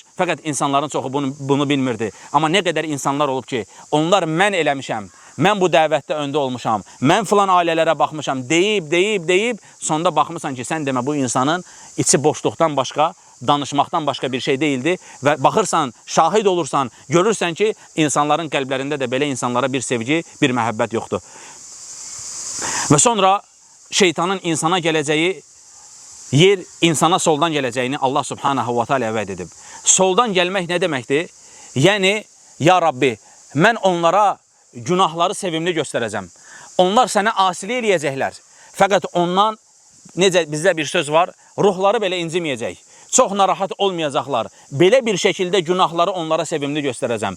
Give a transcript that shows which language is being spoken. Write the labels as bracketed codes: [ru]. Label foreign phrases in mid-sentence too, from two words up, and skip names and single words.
[az] Fəqət insanların çoxu bunu bilmirdi. Amma nə qədər insanlar olub ki, onlar mən eləmişəm, mən bu dəvətdə öndə olmuşam, mən filan ailələrə baxmışam, deyib, sonda baxmışsan ki, sən demə bu insanın içi boşluqdan başqa, danışmaqdan başqa bir şey deyildi və baxırsan, şahid olursan, görürsən ki, insanların qəlblərində də belə insanlara bir sevgi, bir məhəbbət yoxdur. Və sonra şeytanın insana gələcəyi yer, insana soldan gələcəyini [ar] الله سبحانه وتعالى [az] vəd edib. Soldan gəlmək nə deməkdir? Yəni, [ar] يا ربي, [az] mən onlara günahları sevimli göstərəcəm. Onlar sənə asili eləyəcəklər. Fəqət ondan, necə bizdə bir söz var, ruhları belə inciməyəcək. Çox narahat olmayacaqlar. Belə bir şəkildə günahları onlara sevimli göstərəcəm.